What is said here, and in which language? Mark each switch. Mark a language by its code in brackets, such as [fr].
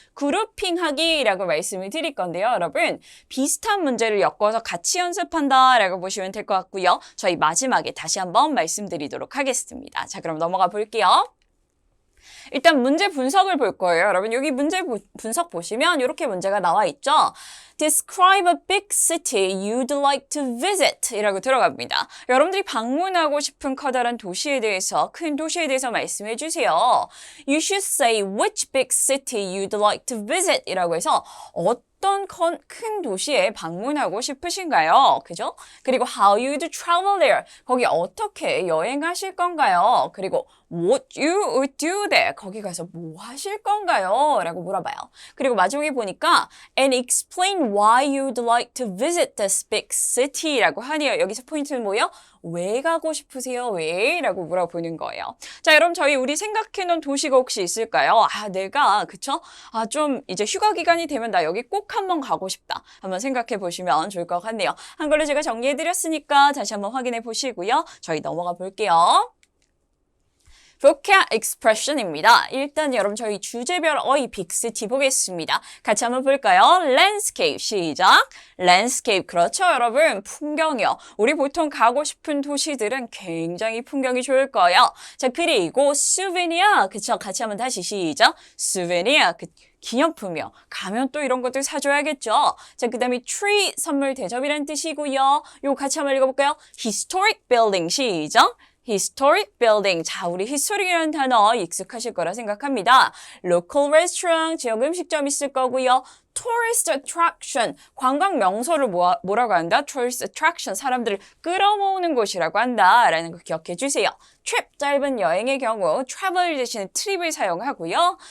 [ko] 그룹핑하기라고 말씀을 드릴 건데요, 여러분. 비슷한 문제를 엮어서 같이 연습한다라고 보시면 될 것 같고요. 저희 마지막에 다시 한번 말씀드리도록 하겠습니다. 자, 그럼 넘어가 볼게요. 일단 문제 분석을 볼 거예요. 여러분 여기 문제 분석 보시면 이렇게 문제가 나와 있죠. [en] Describe a big city you'd like to visit [ko] 이라고 들어갑니다. 여러분들이 방문하고 싶은 커다란 도시에 대해서 큰 도시에 대해서 말씀해 주세요. [en] You should say which big city you'd like to visit [ko] 이라고 해서 어떤 큰 도시에 방문하고 싶으신가요? 그죠? 그리고 [en] how you'd travel there. [ko] 거기 어떻게 여행하실 건가요? 그리고 [en] what you would do there. [ko] 거기 가서 뭐 하실 건가요? 라고 물어봐요. 그리고 마지막에 보니까 [en] and explain why you'd like to visit this big city [ko] 라고 하네요. 여기서 포인트는 뭐예요? 왜 가고 싶으세요? 왜? 라고 물어보는 거예요. 자, 여러분 우리 생각해놓은 도시가 혹시 있을까요? 아, 내가 그쵸? 아, 좀 이제 휴가 기간이 되면 나 여기 꼭 한번 가고 싶다. 한번 생각해 보시면 좋을 것 같네요. 한글로 제가 정리해드렸으니까 다시 한번 확인해 보시고요. 저희 넘어가 볼게요. vocab expression입니다. 일단 여러분 저희 주제별 어휘 빅시티 보겠습니다. 같이 한번 볼까요? landscape 시작. landscape 그렇죠 여러분 풍경이요. 우리 보통 가고 싶은 도시들은 굉장히 풍경이 좋을 거예요. 자, 그리고 souvenir 그쵸 같이 한번 다시 시작. souvenir 기념품이요. 가면 또 이런 것들 사줘야겠죠. 자, 그 다음에 tree 선물 대접이라는 뜻이고요. 요거 같이 한번 읽어볼까요? [en] historic building [ko] 시작. [en] historic building. [ko] 자, 우리 historic이라는 단어 익숙하실 거라 생각합니다. local restaurant, 지역 음식점 있을 거고요. tourist attraction, 관광 명소를 뭐라고 한다? tourist attraction, 사람들을 끌어모으는 곳이라고 한다라는 거 기억해 주세요. trip, 짧은 여행의 경우 travel 대신에 trip을 사용하고요.